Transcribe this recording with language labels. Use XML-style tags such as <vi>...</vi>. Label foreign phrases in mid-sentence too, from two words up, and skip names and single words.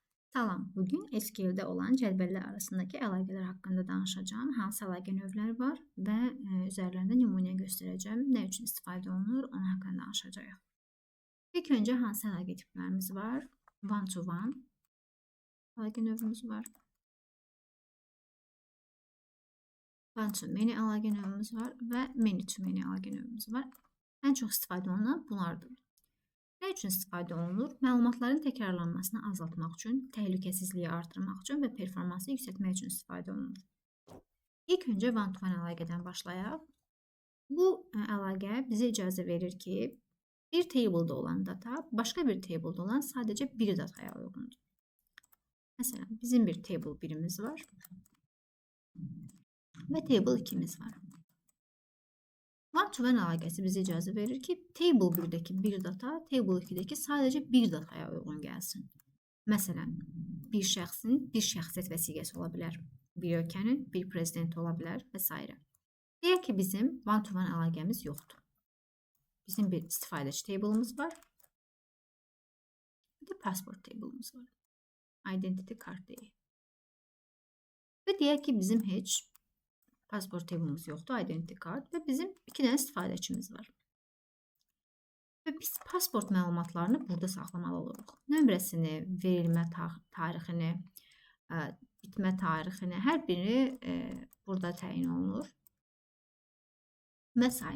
<az>Salam, bugün SQL-də olan cədvəllər arasındakı əlaqələr haqqında danışacağım. Hansı əlaqə növləri var və üzərlərində nümunə göstərəcəm. Nə üçün istifadə olunur, onun haqqında danışacağıq. İlk öncə hansı əlaqə tiplərimiz var?</az> <en>One-to-one</en> <az>əlaqə növümüz var.</az> <en>One-to-many</en> <az>əlaqə növümüz var və</az> <en>many-to-many</en> <az>əlaqə növümüz var. Ən çox istifadə olunan bunlardır. Nə üçün istifadə olunur? Məlumatların təkrarlanmasını azaltmaq üçün, təhlükəsizliyi artırmaq üçün və performansı yüksəltmək üçün istifadə olunur. İlk öncə</az> <en>one-to-one</en> <az>əlaqədən başlayaq. Bu əlaqə bizə icazə verir ki, bir table'da olan data başqa bir table'da olan sadəcə bir dataya uyğundur. Məsələn, bizim bir table 1'imiz var və table 2'miz var.</az> <en>One-to-one</en> <az>əlaqəsi bizə icazə verir ki, table 1'dəki bir data, table 2'dəki sadəcə bir dataya uyğun gəlsin. Məsələn, bir şəxsin bir şəxsiyyət vəsiqəsi ola bilər, bir ölkənin bir prezidenti ola bilər və s. Deyək ki, bizim</az> <en>one-to-one</en> <az>əlaqəmiz yoxdur. Bizim bir istifadəçi table'ımız var, bir də</az> <en>passport table'ımız</en> <az>var.</az> <en>Identity card</en> <az>deyək. Və deyək ki, bizim heç</az> <en>passport table'ımız</en> <az>yoxdur,</az> <en>identity card</en> <az>və bizim 2 dənə istifadəçimiz var. Və biz pasport məlumatlarını burada saxlamalı oluruq. Nömrəsini, verilmə tarixini, bitmə tarixini, hər biri burada təyin olunur və s.</az>